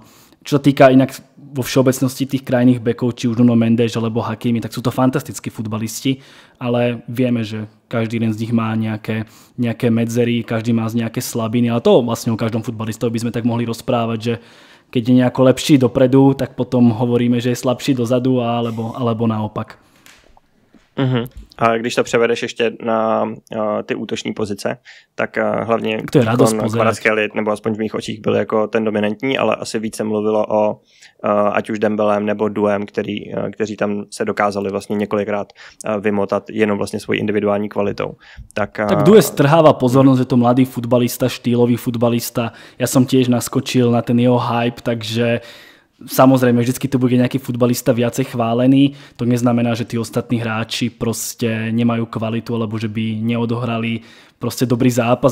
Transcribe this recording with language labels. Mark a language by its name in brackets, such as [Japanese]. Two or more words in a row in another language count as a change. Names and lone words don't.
[Slovak] Čo sa týka inak vo všeobecnosti tých krajných bekov, či už Nuno Mendes alebo Hakimi, tak sú to fantastickí futbalisti, ale vieme, že každý jeden z nich má nejaké medzery, každý má nejaké slabiny, ale to vlastne o každom futbalistovi by sme tak mohli rozprávať, že keď je nejako lepší dopredu, tak potom hovoríme, že je slabší dozadu alebo naopak. Uh-huh. [Czech] A když to převedeš ještě na ty útoční pozice, tak hlavně Kvaratskhelia, nebo aspoň v mých očích byl jako ten dominantní, ale asi více mluvilo o ať už Dembelem nebo Douem, kteří tam se dokázali vlastně několikrát vymotat jenom vlastně svojí individuální kvalitou. [Slovak] Tak Due strháva pozornosť, že to mladý futbalista, štýlový futbalista. Ja som tiež naskočil na ten jeho hype, takže samozrejme, vždycky tu bude nejaký futbalista viacej chválený. To neznamená, že tí ostatní hráči proste nemajú kvalitu, alebo že by neodohrali proste dobrý zápas.